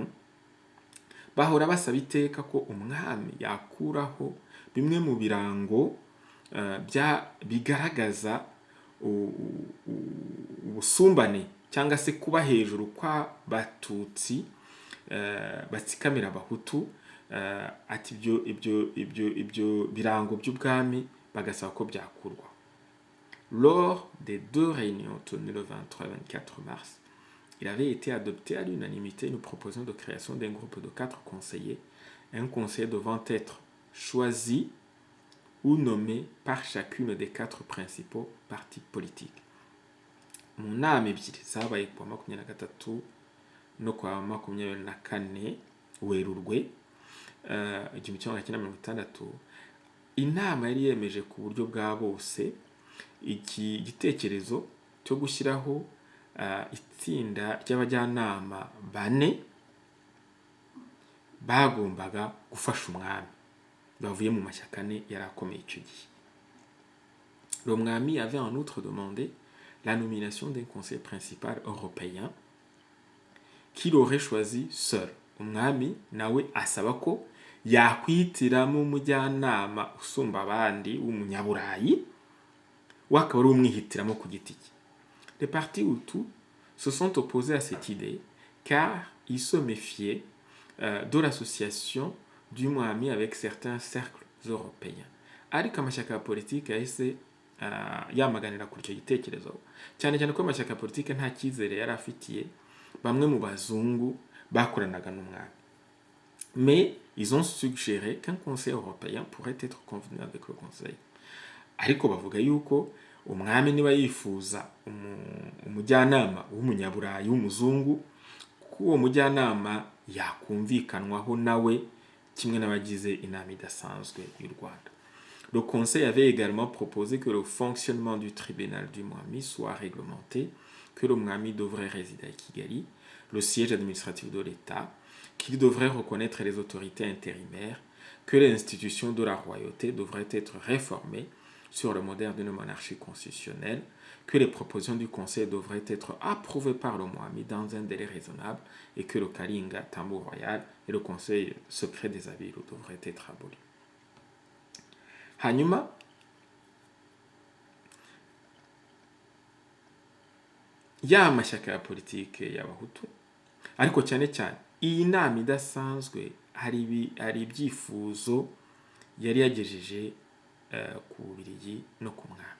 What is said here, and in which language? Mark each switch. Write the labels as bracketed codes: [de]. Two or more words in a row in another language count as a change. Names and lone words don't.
[rw] Bahora basaba iteka ko umwami yakuraho bimwe mu birango bigaragaza ubusumbane cyangwa se kuba hejuru kwa Batutsi batsikamira Abahutu. Ati ibyo birango by'ubwami bagasaba ko byakurwa. [fr] Lors des 2 réunions tenues le 23 et 24 mars, il avait été adopté à l'unanimité une proposition de création d'un groupe de 4 conseillers, un conseiller devant être choisi ou nommé par chacune des 4 principaux partis politiques. [rw] Mu nama ebyiri zabaye ku 23 no ku 24 Werurwe 1960, inama yari yemeje ku buryo bwa bose iki gitekerezo cyo gushyiraho itsinda ry'abajyanama 4 bagombaga gufasha umwami bavuye mu mashyaka 4 yari akomeye icyo gihe. [fr] Le Mwami avait en outre demandé la nomination d'un conseiller principal européen qu'il aurait choisi seul. [rw] Umwami nawe asaba ko yakwihitiramo umujyanama usumba abandi w'umunyaburayi, wakaba ari umwihitiramo ku giti cye. [fr] Les partis Hutus se sont opposés à cette idée car ils se méfiaient de l'association du Mwami avec certains cercles européens. [rw] Ariko amashyaka ya politiki yahise yamaganira kuri icyo gitekerezo cyane cyane ko amashyaka ya politiki nta cyizere yari afitiye bamwe mu bazungu bakoranaga n'umwami. [fr] Mais ils ont suggéré qu'un conseil européen pourrait être convenu avec le conseil. [rw] Ariko bavuga yuko umwami niba yifuza umujyanama w'umunyaburayi w'umuzungu, ko uwo mujyanama yakumvikanwaho nawe kimwe n'abagize inama idasanzwe y'u Rwanda. [fr] Le conseil avait également proposé que le fonctionnement du tribunal du Mwami soit réglementé, que le Mwami devrait résider à Kigali, le siège administratif de l'État, qu'il devrait reconnaître les autorités intérimaires, que l'institution de la royauté devrait être réformée sur le modèle d'une monarchie constitutionnelle, que les propositions du Conseil devraient être approuvées par le Mwami dans un délai raisonnable et que le Kalinga, tambour royal et le Conseil secret des Abiru devraient être abolis. [rw] Hanyuma, ya mashyaka ya politike y'abahutu, ariko cyane cyane iyi nama idasanzwe hari ibyifuzo yari yagejeje ku Bubiligi no ku mwami.